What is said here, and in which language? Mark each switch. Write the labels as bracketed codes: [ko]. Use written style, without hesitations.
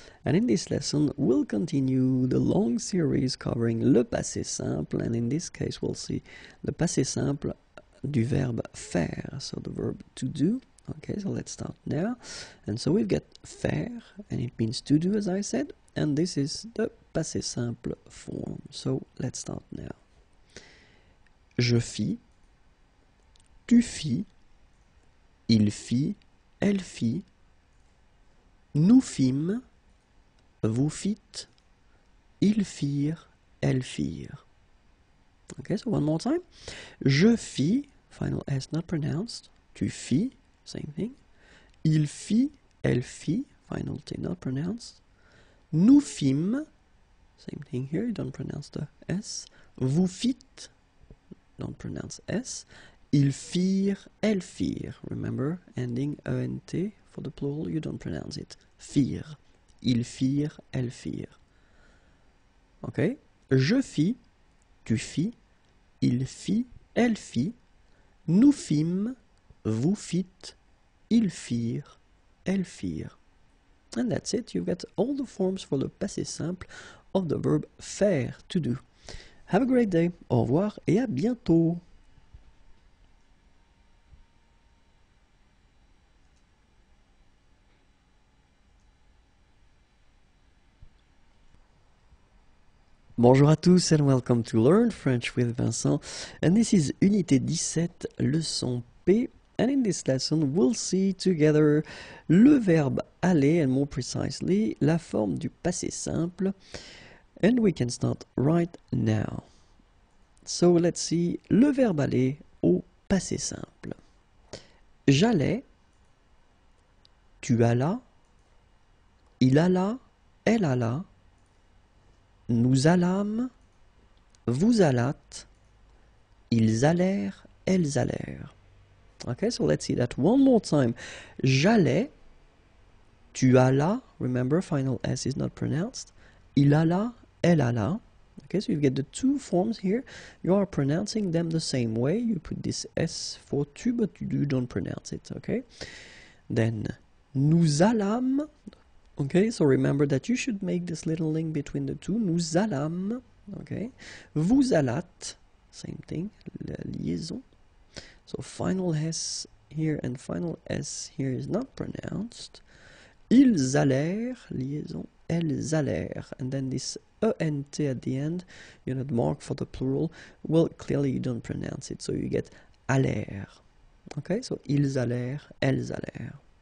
[en] And in this lesson, we'll continue the long series covering le passé simple, and in this case, we'll see [fr] le passé simple du verbe faire, [en] so the verb to do. Okay, so let's start now. And so we've got faire, and it means to do, as I said, and this is the passé simple form. So let's start now. [fr] Je fis, tu fis, il fit, elle fit, nous fîmes, vous fîtes, ils firent, elles firent. [en] Okay, so one more time. [fr] Je fis, [en] final S not pronounced. [fr] Tu fis, [en] same thing. [fr] Il fit, elle fit, [en] final T not pronounced. [fr] Nous fîmes, [en] same thing here, you don't pronounce the S. [fr] Vous fîtes, [en] don't pronounce S. [fr] Ils firent, elles firent. [en] Remember, ending ENT for the plural, you don't pronounce it. [fr] Firent. Ils firent, elles firent. Okay? Je fis, tu fis, il fit, elle fit, nous fîmes, vous fîtes, ils firent, elles firent. [en] And that's it. You've got all the forms for the passé simple of the verb faire, to do. Have a great day. [fr] Au revoir et à bientôt. Bonjour à tous [en] and welcome to Learn French with Vincent, and this is [fr] Unité 17, leçon P, [en] and in this lesson we'll see together [fr] le verbe aller, [en] and more precisely [fr] la forme du passé simple, [en] and we can start right now. So let's see [fr] le verbe aller au passé simple. J'allais, tu allas, il alla, elle alla, nous allâmes, vous allâtes, ils allèrent, elles allèrent. [en] Okay, so let's see that one more time. [fr] J'allais, tu allas, [en] remember final S is not pronounced. [fr] Il alla, elle alla. [en] Okay, so you get the two forms here. You are pronouncing them the same way. You put this S for tu, but you don't pronounce it, okay? Then, [fr] nous allâmes. [en] Okay, so remember that you should make this little link between the two. [fr] Nous allâmes, okay? Vous allâtes, [en] same thing, [fr] la liaison. [en] So final S here and final S here is not pronounced. [fr] Ils allèrent, liaison, elles allèrent. [en] And then this ENT at the end, you know, the mark for the plural, well, clearly you don't pronounce it, so you get allèrent. [fr] Okay, so ils allèrent, elles allèrent.